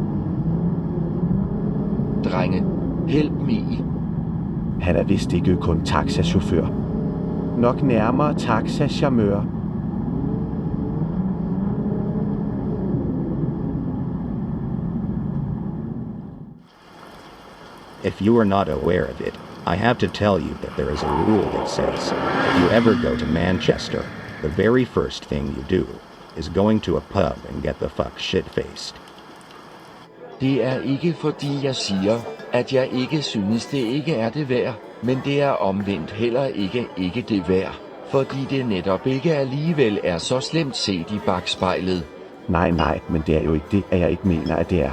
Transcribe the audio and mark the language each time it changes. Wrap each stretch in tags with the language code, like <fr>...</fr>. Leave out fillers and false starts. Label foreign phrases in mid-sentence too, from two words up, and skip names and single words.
<da>Drenge,</da> <en>help me.</en> <da>Han er vist ikke kun taxachauffør. Nok nærmere taxacharmør.</da> <en>If you are not aware of it, I have to tell you that there is a rule that says, if you ever go to Manchester, the very first thing you do is going to a pub and get the fuck shit-faced.</en> <da>Det er ikke fordi jeg siger, at jeg ikke synes det ikke er det værd, men det er omvendt heller ikke det værd, fordi det netop ikke alligevel er så slemt set i bagspejlet. Nej, men det er jo ikke det, at jeg ikke mener, at det er.</da>